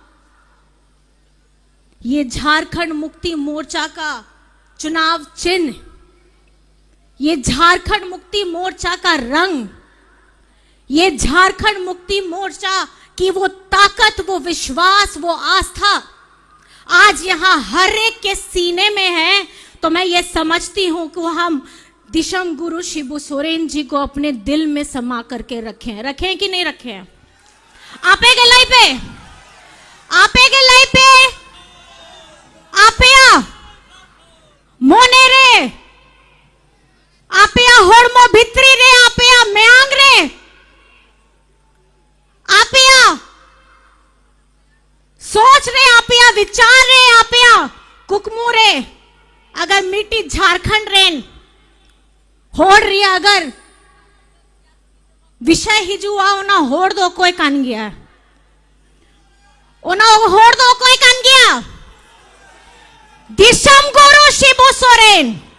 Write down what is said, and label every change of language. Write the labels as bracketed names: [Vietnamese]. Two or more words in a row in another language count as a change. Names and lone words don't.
[Hindi] ये झारखंड मुक्ति मोर्चा का चुनाव चिन्ह, ये झारखंड मुक्ति मोर्चा का रंग, ये झारखंड मुक्ति मोर्चा की वो ताकत, वो विश्वास, वो आस्था आज यहां हर एक के सीने में है। तो मैं ये समझती हूं कि हम दिशम गुरु शिबू सोरेन जी को अपने दिल में समा करके रखें कि नहीं रखें? [Santali] आपे के लाई पे आपया मोने रे आपया होड़मो भित्री रे आपया म्यांग रे आपया सोच रे आपया विचार रे आपया कुकमू रे अगर मिट्टी झारखंड रेन होड़ रही अगर विषय हिजुआ ओना होड़ दो कोई कान गया ओना होड़ दो कोई कान गया दिशम गुरु शिबू सोरेन।